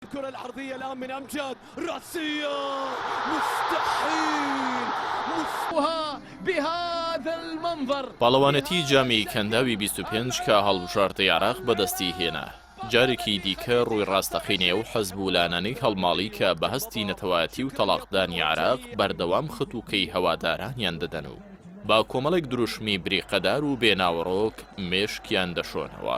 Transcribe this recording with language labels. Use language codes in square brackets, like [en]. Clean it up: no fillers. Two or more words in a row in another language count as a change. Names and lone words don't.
[ar] الكرة العرضية الآن من أمجد، رأسية مستحيل بهذا المنظر. [ckb] پاڵەوانەتی جامی کەنداوی 25 کە هەڵبژاردەی عێراق بەدەستی هێنا. جارێکی دیکە ڕووی ڕاستەقینێ و حەزبولانانەی هەڵماڵی کە بەهەستی نەتەوایەتی و تەلاقدانی عێراق بەردەوام خەتوکەی هەوادارانیان دەدەن و با کۆمەڵێک دروشمی بریقەدار و بێناوەڕۆک مێشکیان دەشۆنەوە.